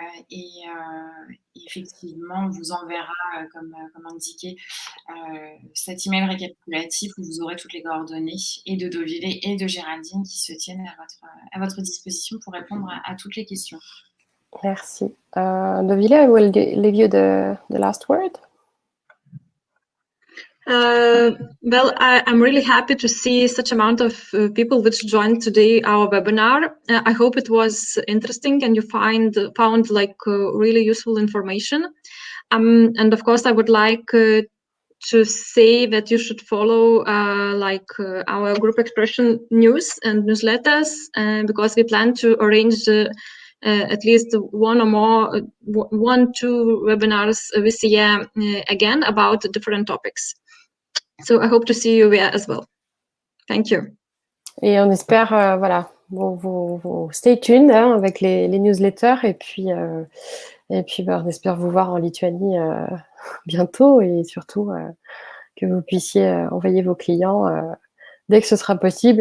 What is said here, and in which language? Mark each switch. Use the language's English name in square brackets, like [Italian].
[French] Et effectivement, on vous enverra, comme indiqué, cet email récapitulatif où vous aurez toutes les coordonnées et de Dovile et de Géraldine qui se tiennent à votre disposition pour répondre à toutes les questions. Merci. [English] Dovile, I will leave you the last word. Well, I'm really happy to see such amount of people which joined today our webinar. I hope it was interesting and you found really useful information. And of course, I would like to say that you should follow our group expression news and newsletters because we plan to arrange at least one or more, 1-2 webinars this year again about different topics. So I hope to see you there as well. Thank you. [French] Et on espère, vous [English] stay tuned [French] hein, avec les newsletters et puis on espère vous voir en Lituanie bientôt et surtout que vous puissiez envoyer vos clients dès que ce sera possible.